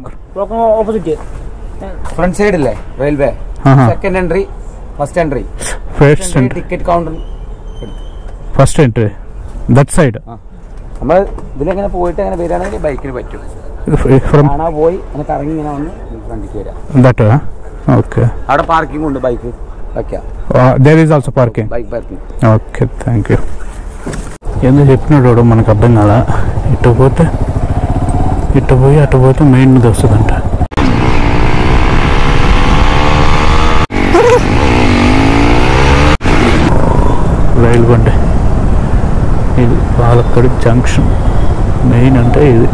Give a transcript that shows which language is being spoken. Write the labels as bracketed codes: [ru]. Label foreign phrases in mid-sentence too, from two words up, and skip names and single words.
[en] opposite front side ఇల్లే railway second entry first entry ticket counter first entry that side [ml] നമ്മൾ ഇതിലെങ്ങനെ പോയിട്ട് അങ്ങനെ വരികയാണെങ്കിൽ ബൈക്കിന് പറ്റും. കാണാൻ പോയി അങ്ങനെ കറങ്ങി ഇങ്ങനെ വന്ന് ഫ്രണ്ടിക്ക് വരാം. [en] that okay. [ml] അവിടെ പാർക്കിംഗ് ഉണ്ട്, ബൈക്ക് വെക്കാം. [en] There is also parking. bike parking. okay, thank you. [te] ఎందుకు చెప్పినాడు మనకు అర్థం కాదా. ఇటు పోయి అటు పోతే మెయిన్ వస్తుందంట. రైలు బండి ఇది పాలక్కడి జంక్షన్ మెయిన్ అంటే ఇది.